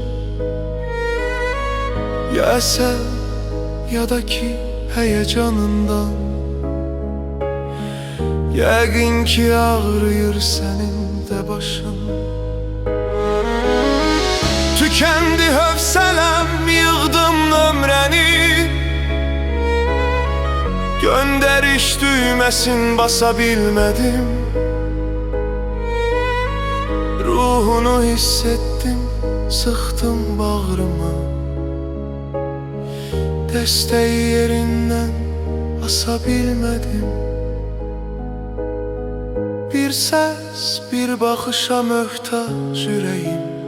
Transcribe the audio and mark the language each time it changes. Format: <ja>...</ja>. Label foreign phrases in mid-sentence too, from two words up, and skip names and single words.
<az>Ya əsər ya da ki heyecanından, yəqin ki ağrıyır sənin də başın. Tükendi hövsələm, yığdım nömrəni, göndəriş düyməsin basa bilmədim.</az> <tr>Ruhunu hissettim,</tr> <az>sıxdım bağrıma,</az> <tr>desteği yerinden asa bilmedim. Bir ses, bir bakışa möhtaç yüreğim.</tr>